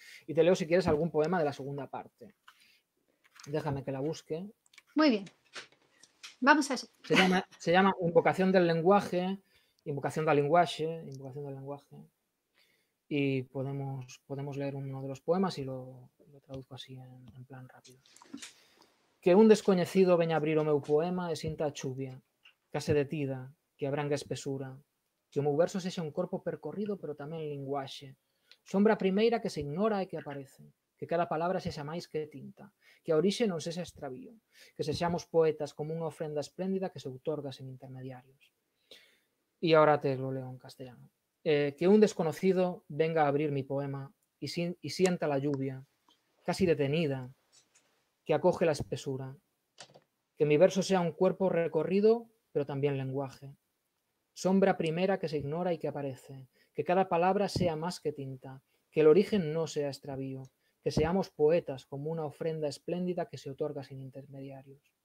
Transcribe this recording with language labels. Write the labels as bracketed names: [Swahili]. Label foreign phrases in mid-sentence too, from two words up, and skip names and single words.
[Spanish] Y te leo, si quieres, algún poema de la segunda parte. Déjame que la busque. Muy bien, vamos a eso. Se llama Invocación del lenguaje, invocación del lenguaje, y podemos leer uno de los poemas y lo traduzco así en plan rápido. [Galician] Que un descoñecido veña abrir o meu poema e sinta a chuvia, case detida, que abrangue espesura, que o meu verso sexa un corpo percorrido pero tamén linguaxe, sombra primeira que se ignora e que aparece, que cada palabra sexa máis que tinta, que a orixe non sexa extravío, que sexamos poetas como unha ofrenda espléndida que se outorga sen intermediarios. [Spanish] E agora te lo leo en castellano. Que un desconocido venga a abrir mi poema y sienta la lluvia, casi detenida, que acoge la espesura, que mi verso sea un cuerpo recorrido, pero también lenguaje, sombra primera que se ignora y que aparece, que cada palabra sea más que tinta, que el origen no sea extravío, que seamos poetas como una ofrenda espléndida que se otorga sin intermediarios.